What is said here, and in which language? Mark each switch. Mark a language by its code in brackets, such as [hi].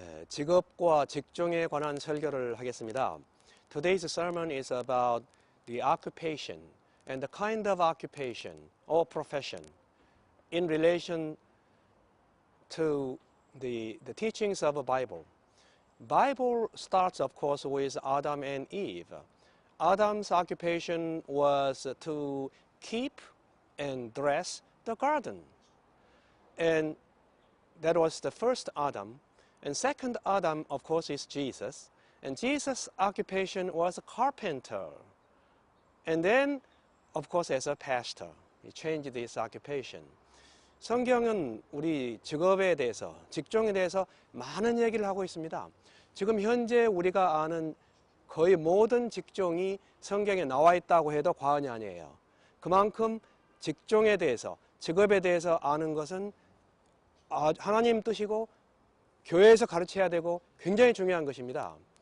[ko] 직업과 직종에 관한 설교를 하겠습니다. [en] Today's sermon is about the occupation and the kind of occupation or profession in relation to the teachings of the Bible. Bible starts, of course, with Adam and Eve. Adam's occupation was to keep and dress the garden. And that was the first Adam. And second Adam, of course, is Jesus. And Jesus' occupation was a carpenter. And then, of course, as a pastor. He changed his occupation. [ko] 성경은 우리 직업에 대해서, 직종에 대해서 많은 얘기를 하고 있습니다. 지금 현재 우리가 아는 거의 모든 직종이 성경에 나와 있다고 해도 과언이 아니에요. 그만큼 직종에 대해서, 직업에 대해서 아는 것은 하나님 뜻이고 교회에서 가르쳐야 되고 굉장히 중요한 것입니다.